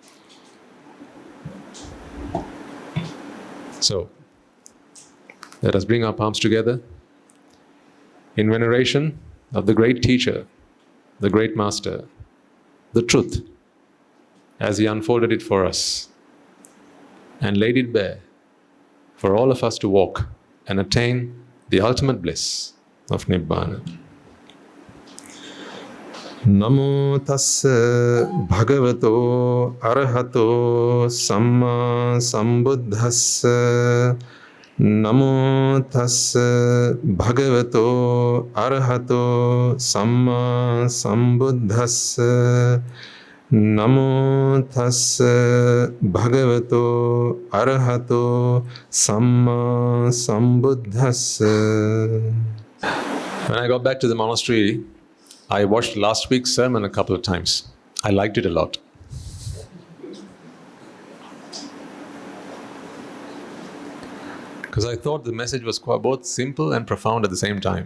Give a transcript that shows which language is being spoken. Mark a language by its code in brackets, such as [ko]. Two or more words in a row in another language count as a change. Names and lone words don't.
[en] So, let us bring our palms together in veneration of the great teacher, the great master, the truth, as he unfolded it for us and laid it bare for all of us to walk and attain the ultimate bliss of Nibbana. [pi] Namo tassa bhagavato arahato samma sambuddhassa. Namo tassa bhagavato arahato samma sambuddhassa. Namo tassa bhagavato arahato samma sambuddhassa. [en] When I got back to the monastery, I watched last week's sermon a couple of times. I liked it a lot. Because I thought the message was both simple and profound at the same time.